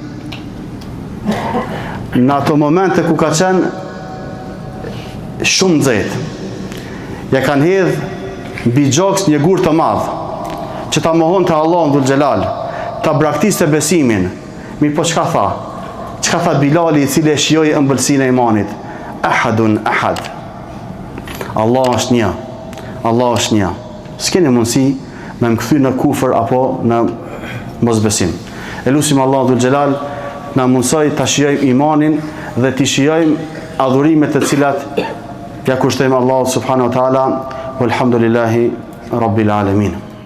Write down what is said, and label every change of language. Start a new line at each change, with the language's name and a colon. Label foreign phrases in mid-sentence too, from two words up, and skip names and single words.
Albanian: Në ato momente ku ka qenë shumë nxehtë, ja kanë hedhë mbi gjoks një gur të madh, që ta mohon të Allahun
Arabic: ذو الجلال,
Albanian: ta braktiste besimin. Mirë po çka tha? Çka tha Bilali, i cili e shijoi ëmbëlsinë e imanit?
Arabic: أحد أحد.
Albanian: Allah është një. Allah është një. S'keni mundësi me më kthy në kufër apo në mosbesim. Elusim Allah
Arabic: ذو الجلال
Albanian: na mundsoj ta shijojmë imanin dhe të shijojmë adhurimet të cilat ja kushtojmë Allahut
Arabic: سبحانه وتعالى. والحمد لله رب العالمين.